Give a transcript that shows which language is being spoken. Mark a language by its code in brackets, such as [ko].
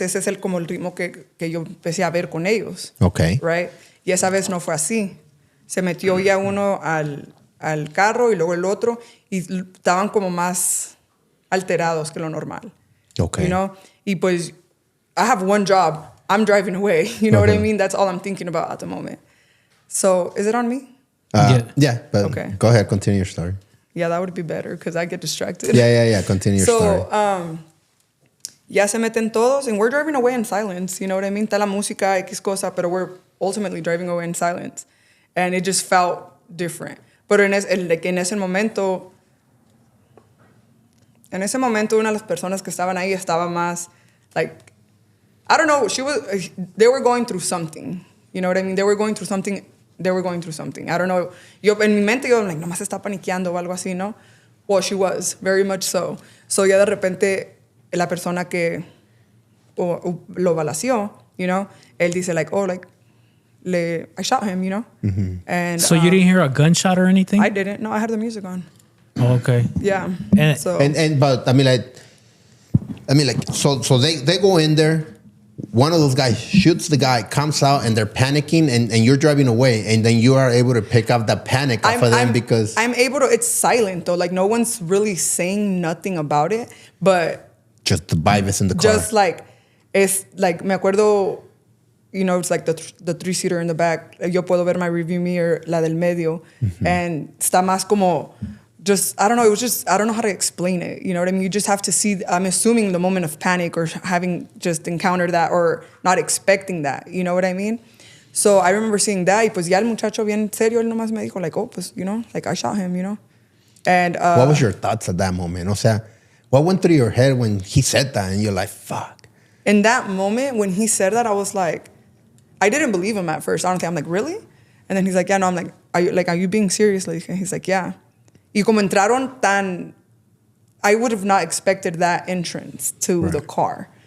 [es] Ese es como el ritmo que yo empecé a ver con ellos. [en] Okay. Right? [es] Y esa vez no fue así. Se metió ya uno al al carro y luego el otro y estaban como más alterados que lo normal. [en] Okay. You know? [es] Y pues, [en] I have one job. I'm driving away. You know what I Uh-huh. mean? That's all I'm thinking about at the moment. So, is it on me? Yeah, but Okay. go ahead, continue your story. Yeah, that would be better because I get distracted. Yeah, continue your story. So, [es] ya se meten todos [en] and we're driving away in silence. You know what I mean? [es] Está la música, X cosa, pero [en] we're ultimately driving away in silence. And it just felt different. [es] Pero en ese momento, una de las personas que estaban ahí estaba más, like, [en] I don't know, they were going through something. You know what I mean? They were going through something. I don't know. [es] En mi mente, yo, like, nomás está paniqueando o algo así, ¿no? [en] Well, she was, very much so. [es] So, ya de repente, la persona que lo balació, [en] you know, [es] él dice, [en] like, oh, like, I shot him, you know? Mm-hmm. And So you didn't hear a gunshot or anything? I didn't. No, I had the music on. Oh, okay. Yeah. And- But I mean, like, so they go in there. One of those guys shoots the guy, comes out, and they're panicking, and you're driving away, and then you are able to pick up the panic off of them because I'm able to. It's silent though. Like no one's really saying nothing about it, but just the vibe is in the car. just like it's like [es] me acuerdo. [en] You know, it's like the 3-seater in the back. [es] Yo puedo ver [en] my review mirror, [es] la del medio, and está más como. [en] Just, I don't know, it was just, I don't know how to explain it. You know what I mean? You just have to see, I'm assuming the moment of panic or having just encountered that or not expecting that. You know what I mean? So I remember seeing that. [es] Y pues ya el muchacho bien serio, él nomás me dijo, [en] like, oh, [es] pues, [en] you know, like I shot him, you know? And what was your thoughts at that moment? [es] O sea, [en] what went through your head when he said that and you're like, fuck? In that moment, when he said that, I was like, I didn't believe him at first. Honestly, I'm like, really? And then he's like, yeah, no, I'm like, are you being serious? Like, and he's like, yeah. [es] Y como entraron tan, [en] I would have not expected that entrance to the car.